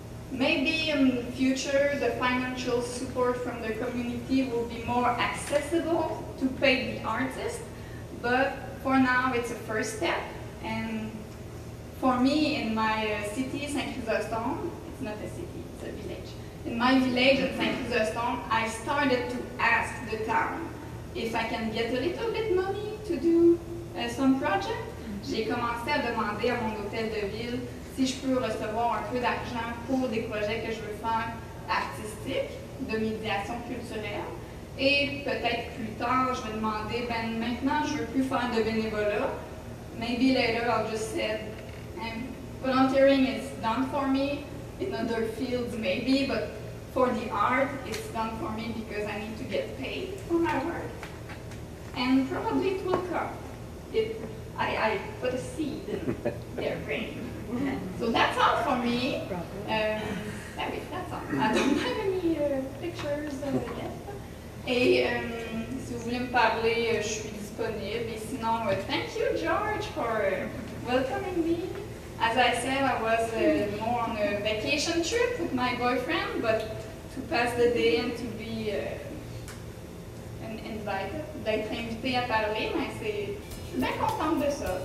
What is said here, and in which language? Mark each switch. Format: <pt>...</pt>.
<en>Maybe in the future, the financial support from the community will be more accessible to pay the artist, but for now, it's a first step. And for me, in my city, St. Chrysostome, it's not a city, it's a village. In my village in St. Chrysostome, I started to ask the town if I can get a little bit money to do some project.</en> <fr>J'ai commencé à demander à mon hôtel de ville si je peux recevoir un peu d'argent pour des projets que je veux faire artistiques, de médiation culturelle. Et peut-être plus tard, je vais demander, maintenant je veux plus faire de bénévolat.</fr> <en>Maybe later I'll just say, volunteering is done for me, in other fields maybe, but for the art, it's done for me because I need to get paid for my work. And probably it will come. I put a seed in their brain. So that's all for me. That's all. I don't have any pictures yet.</en> <fr>Et si vous voulez me parler, je suis disponible. Et sinon,</fr> <en>thank you, George, for welcoming me. As I said, I was more on a vacation trip with my boyfriend, but to pass the day and to be invited,</en> <fr>d'être invité à parler, mais je suis bien contente de ça.</fr>